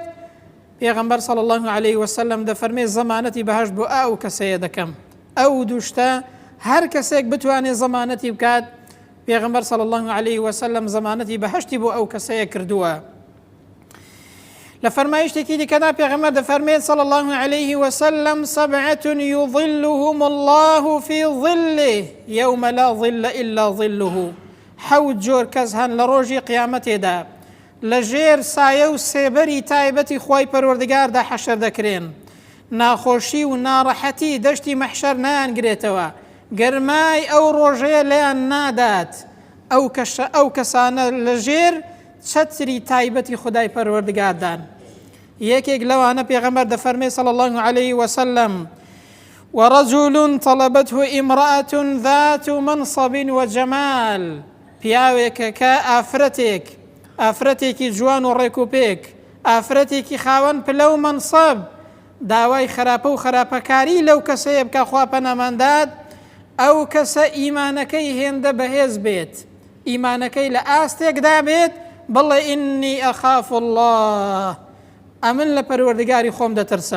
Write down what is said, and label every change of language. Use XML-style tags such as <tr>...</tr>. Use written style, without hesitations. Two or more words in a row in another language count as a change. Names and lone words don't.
<ckb>پێغەمبەر</ckb> <ar>صلی الله علیه وسلم</ar> <ckb>دەفەرمێت زەمانەتی بەهەشت بۆ ئەو کەسەیە دەکەم. ئەو دووشتە هەر کەسێک بتوانێت زەمانەتی بکات، پێغەمبەر</ckb> <ar>صلی الله علیه وسلم</ar> <ckb>زەمانەتی بەهەشتی بۆ ئەو کەسەیە کردووە. لە فەرمایشتێکی دیکەدا پێغەمبەر دەفەرمێت</ckb> <ar>صلی الله علیه وسلم: سبعة يظلهم الله في ظله يوم لا ظل إلا ظله.</ar> <ckb>حەوت جۆر کەس هەن لە ڕۆژی قیامەتێدا لە ژێر سایە و سێبەری تایبەتی خوای پەروەردگاردا حەشر دەکرێن. ناخۆشی و ناڕەحەتی دەشتی مەحشەر نایانگرێتەوە، گەرمای ئەو ڕۆژەیە لەیان نادات. ئەو کەسانە لە ژێر چەتری تایبەتی خودای پەروەردگاردان. یەکێک لەوانە پێغەمبەر دەفەرمێت</ckb> <ar>صلی الله علیه وسلم: ورجل طلبته امرأة ذات منصب وجمال.</ar> <ckb>پیاوێکە کە ئافرەتێکی جوان و ڕێک و پێک، ئافرەتێکی خاوەن پلە و منصب، داوای خراپە و خراپەکاری لەو کەسەیە بکە، خوا پەناماندات. ئەو کەسە ئیمانەکەی هێندە بەهێز بێت، ئیمانەکەی لە ئاستێکدا بێت، بڵێ</ckb> <ar>ئینی ئەخاف الله،</ar> <ckb>ئەمن لە پەروەردگاری خۆم دەترسم.</ckb>